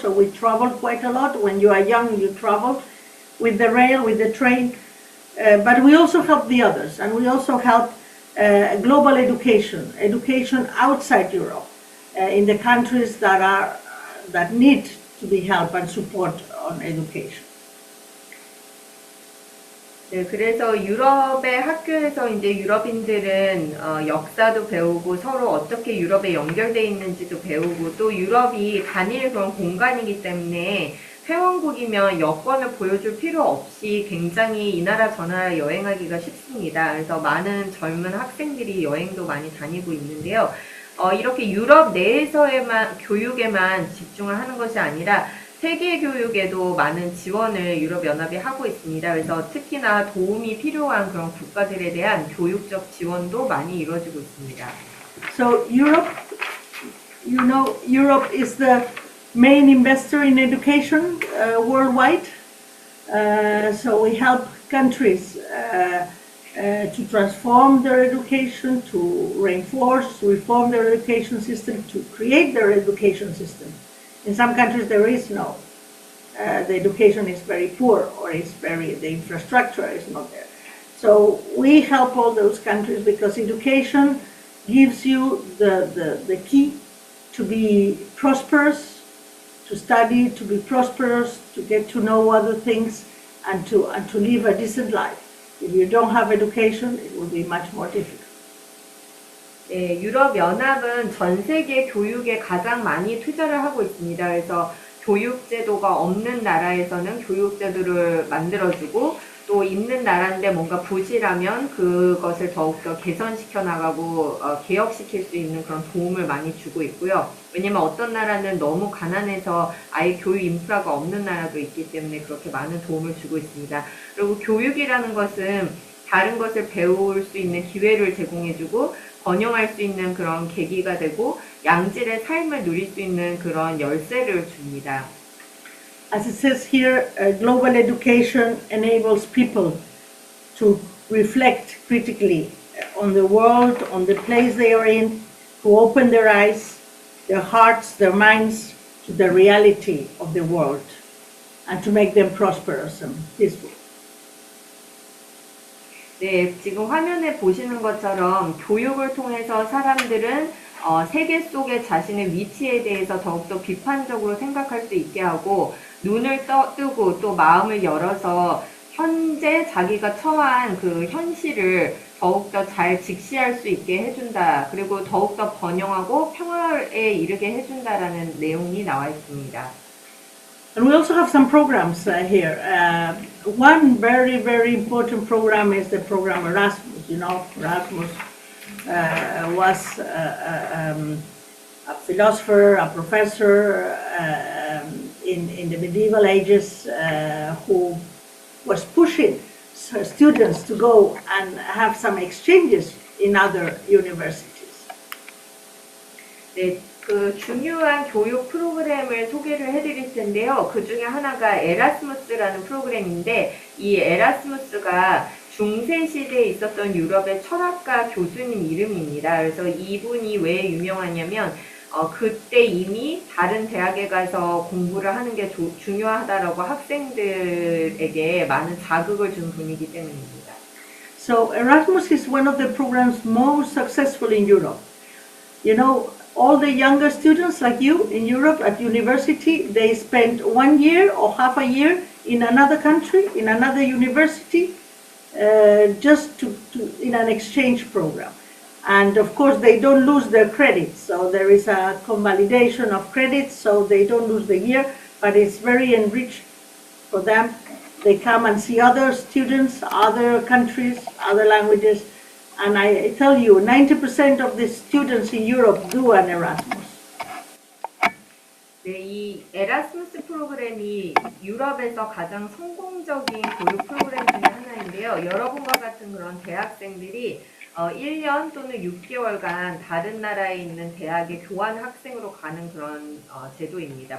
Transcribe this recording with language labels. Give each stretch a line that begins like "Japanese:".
English: So we travel quite a lot. When you are young, you travel with the rail, with the train. But we also help the others, and we also help global education outside Europe, in the countries that need to be helped and support on education.
Korean: 네, 그래서 유럽의 학교에서 이제 유럽인들은 역사도 배우고 서로 어떻게 유럽에 연결되어 있는지도 배우고 또 유럽이 단일 그런 공간이기 때문에 회원국이면 여권을 보여줄 필요 없이 굉장히 이 나라 저 나라 여행하기가 쉽습니다. 그래서 많은 젊은 학생들이 여행도 많이 다니고 있는데요. 이렇게 유럽 내에서의 교육에만 집중을 하는 것이 아니라 세계 교육에도 많은 지원을 유럽연합이 하고 있습니다. 그래서 특히나 도움이 필요한 그런 국가들에 대한 교육적 지원도 많이 이루어지고 있습니다.
English: So Europe, Europe is the main investor in education worldwide. So we help countries to transform their education, to reform their education system, to create their education system. In some countries there is no, the education is very poor or the infrastructure is not there. So we help all those countries because education gives you the key to be prosperous, to study, to be prosperous, to get to know other things and to live a decent life. If you don't have education, it will be much more difficult.
Korean: 네, 유럽연합은 전 세계 교육에 가장 많이 투자를 하고 있습니다. 그래서 교육제도가 없는 나라에서는 교육제도를 만들어주고 또 있는 나라인데 뭔가 부실하면 그것을 더욱더 개선시켜 나가고 개혁시킬 수 있는 그런 도움을 많이 주고 있고요. 왜냐면 어떤 나라는 너무 가난해서 아예 교육 인프라가 없는 나라도 있기 때문에 그렇게 많은 도움을 주고 있습니다. 그리고 교육이라는 것은 다른 것을 배울 수 있는 기회를 제공해주고 번영할 수 있는 그런 계기가 되고 양질의 삶을 누릴 수 있는 그런 열쇠를 줍니다.
English: As it says here, global education enables people to reflect critically on the world, on the place they are in, to open their eyes, their hearts, their minds to the reality of the world, and to make them prosperous and peaceful.
Korean: 네, 지금 화면에 보시는 것처럼 교육을 통해서 사람들은 세계 속의 자신의 위치에 대해서 더욱더 비판적으로 생각할 수 있게 하고 눈을 뜨고 또 마음을 열어서 현재 자기가 처한 그 현실을 더욱더 잘 직시할 수 있게 해준다. 그리고 더욱더 번영하고 평화에 이르게 해준다라는 내용이 나와 있습니다.
English: And we also have some programs here. One very, very important program is the program Erasmus. You know, Erasmus was a philosopher, a professor in the medieval ages who was pushing students to go and have some exchanges in other universities.
Korean: 네, 그 중요한 교육 프로그램을 소개를 해드릴 텐데요. 그 중에 하나가 에라스무스라는 프로그램인데 이 에라스무스가 중세 시대에 있었던 유럽의 철학가 교수님 이름입니다. 그래서 이분이 왜 유명하냐면 그때 이미 다른 대학에 가서 공부를 하는 게 중요하다라고 학생들에게 많은 자극을 준 분이기 때문입니다.
English: So Erasmus is one of the programs most successful in Europe. You know, all the younger students like you in Europe at university, they spend 1 year or half a year in another country, in another university, just in an exchange program. And of course, they don't lose their credits. So there is a convalidation of credits, so they don't lose the year, but it's very enriched for them. They come and see other students, other countries, other languages. And I tell you, 90% of the students in Europe do an Erasmus.
Korean: 네, 이 에라스무스 프로그램이 유럽에서 가장 성공적인 교육 프로그램 중에 하나인데요. 여러분과 같은 그런 대학생들이 1년 또는 6개월간 다른 나라에 있는 대학에 교환 학생으로 가는 그런 제도입니다.